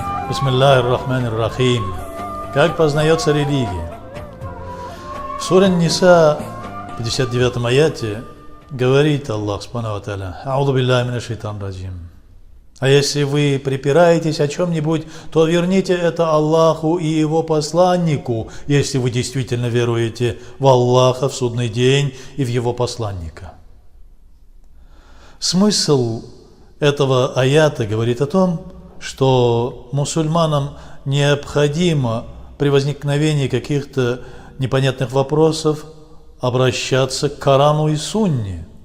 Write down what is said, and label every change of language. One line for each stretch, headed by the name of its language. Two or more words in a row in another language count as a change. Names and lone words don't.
Arabic: بسم الله الرحمن الرحيم.
Russian: Как познается религия? В суре Ниса, 59 аяте, говорит Аллах
Arabic: سبحانه وتعالى: «أعوذ بالله من الشيطان الرجيم».
Russian: А если вы припираетесь о чем-нибудь, то верните это Аллаху и Его посланнику, если вы действительно веруете в Аллаха, в судный день и в Его посланника. Смысл этого аята говорит о том, что мусульманам необходимо при возникновении каких-то непонятных вопросов обращаться к Корану и Сунне.